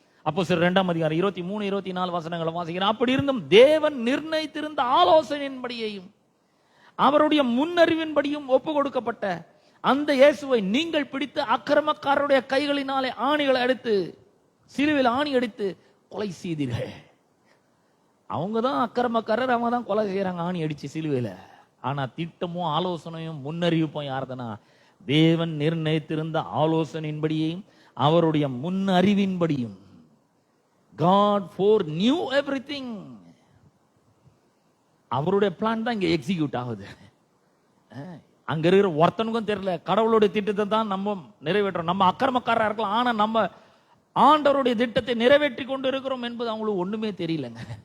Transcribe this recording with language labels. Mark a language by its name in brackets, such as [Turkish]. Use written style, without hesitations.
[Tamil] அப்போஸ்தலர் 2ஆம் அதிகாரம் 23, 24 வசனங்களை வாசிக்கிறேன். அப்படி இருந்தும் தேவன் நிர்ணயித்திருந்த ஆலோசனையின்படியையும் அவருடைய முன்னறிவின்படியும் ஒப்பு கொடுக்கப்பட்ட அந்த இயேசுவை நீங்கள் பிடித்து அக்கிரமக்காரருடைய கைகளினாலே ஆணிகளை அடித்து சிலுவையில் ஆணி அடித்து கொலை செய்தீர்கள். அவங்க தான் அக்கிரமக்காரர், அவங்க தான் கொலை செய்யறாங்க ஆணி அடிச்சு சிலுவையில. ஆனா திட்டமும் ஆலோசனையும் முன்னறிவிப்பும் யார்தானா? தேவன் நிர்ணயித்திருந்த ஆலோசனையின்படியும் அவருடைய முன்னறிவின்படியும். [English] God foreknew everything. [Tamil] அவருடைய பிளான் தான் இங்க எக்ஸிக்யூட் ஆகுது. அங்க இருக்கிற ஒருத்தனுக்கும் தெரியல கடவுளுடைய திட்டத்தை தான் நம்ம நிறைவேற்றோம். நம்ம அக்கிரமக்காரா இருக்கலாம், ஆனா நம்ம ஆண்டவருடைய திட்டத்தை நிறைவேற்றி கொண்டு இருக்கிறோம் என்பது அவங்களுக்கு ஒண்ணுமே தெரியலங்க.